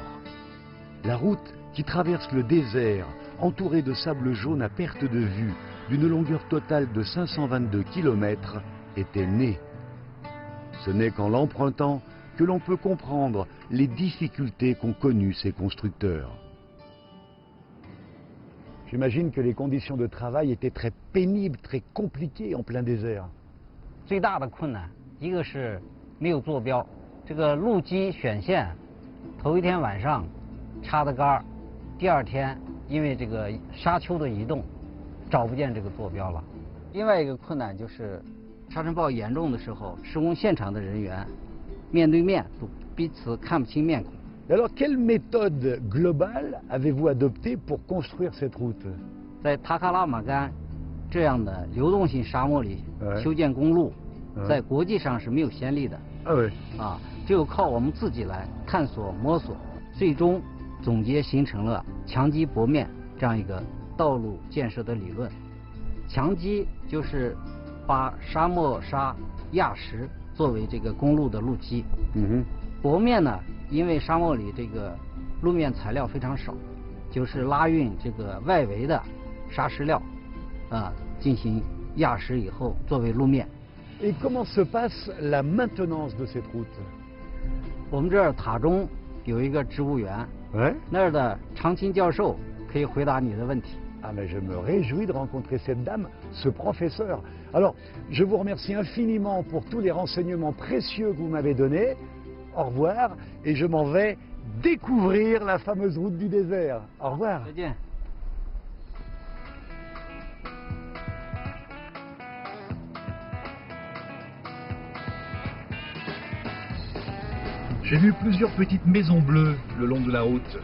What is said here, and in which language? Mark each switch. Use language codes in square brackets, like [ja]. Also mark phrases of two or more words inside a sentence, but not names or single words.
[fr] La route qui traverse le désert, entourée de sable jaune à perte de vue, d'une longueur totale de 522 km, était née. Ce n'est qu'en l'empruntant que l'on peut comprendre les difficultés qu'ont connues ces constructeurs. J'imagine que les conditions de travail étaient très pénibles, très compliquées en plein désert. [zh] 最大的困难，一个是没有坐标，这个路基选线，头一天晚上插的杆儿，第二天因为这个沙丘的移动，找不见这个坐标了。另外一个困难就是沙尘暴严重的时候，施工现场的人员面对面都彼此看不清面孔。 [fr] Alors, quelle méthode globale avez-vous adoptée pour construire cette route? [zh] 在塔克拉玛干这样的流动性沙漠里修建公路，在国际上是没有先例的。只有靠我们自己来探索摸索，最终总结形成了墙基薄面这样一个道路建设的理论。墙基就是把沙漠沙压实作为这个公路的路基。薄面呢，因为沙漠里这个路面材料非常少，就是拉运这个外围的沙石料，进行压实以后作为路面。 [fr] Et comment se passe la maintenance de cette route? [zh] 我们这儿塔中有一个植物园，那儿的常青教授可以回答你的问题。 [fr] Ah mais je me réjouis de rencontrer cette dame, ce professeur. Alors, je vous remercie infiniment pour tous les renseignements précieux que vous m'avez donnés. Au revoir, et je m'en vais découvrir la fameuse route du désert. Au revoir. [zh] 再见。 [fr] J'ai vu plusieurs petites maisons bleues le long de la route.